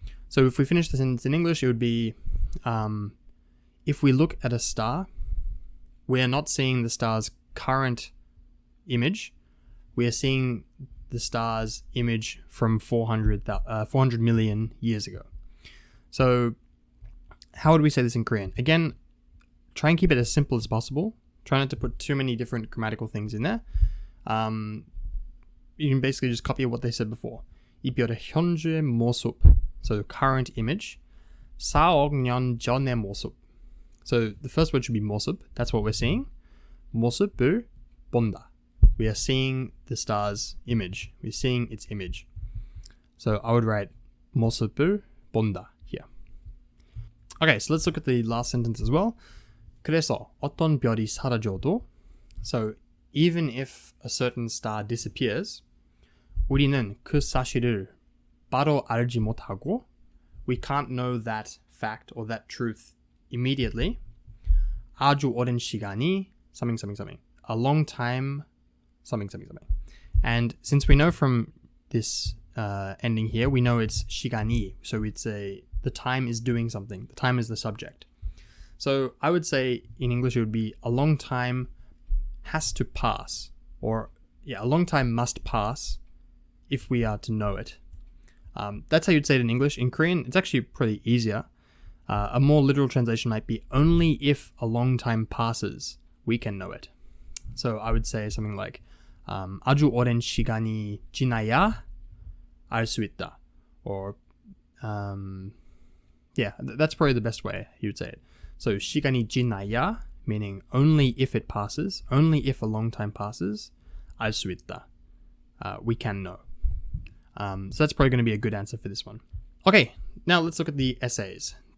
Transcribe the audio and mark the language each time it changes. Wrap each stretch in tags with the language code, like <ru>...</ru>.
<en>So if we finish the sentence in English, it would be, if we look at a star, we are not seeing the star's current image, we are seeing the star's image from 400 million years ago. So how would we say this in Korean? Again, try and keep it as simple as possible. Try not to put too many different grammatical things in there. You can basically just copy what they said before.</en> <ko>이 별의 현재 모습,</ko> <en>so current image.</en> <ko>4억 년 전의 모습.</ko> <en>So the first word should be 모습. That's what we're seeing.</en> <ko>모습을 본다.</ko> <en>We are seeing the star's image. We're seeing its image. So I would write</en> <ko>모습을 본다</ko> <en>here. Okay, so let's look at the last sentence as well.</en> <ko>그래서 어떤 별이 사라져도,</ko> <en>so even if a certain star disappears,</en> <ko>우리는 그 사실을 바로 알지 못하고,</ko> <en>we can't know that fact or that truth immediately.</en> <ko>아주 오랜 시간이</ko> <en>something. A long time something. And since we know from this ending here, we know it's 시간이, so it's the time is doing something. The time is the subject. So I would say in English it would be a long time has to pass, or a long time must pass if we are to know it. That's how you'd say it in English. In Korean, it's actually pretty easier. A more literal translation might be only if a long time passes, we can know it. So I would say something like</en> <ko>아주 오랜 시간이 지나야 알 수 있다.</ko> <en>Or that's probably the best way you would say it. So</en> <ko>시간이 지나야,</ko> <en>meaning only if it passes, only if a long time passes,</en> <ko>알 수 있다.</ko> <en>We can know. So that's probably going to be a good answer for this one. Okay, now let's look at the essays.</en>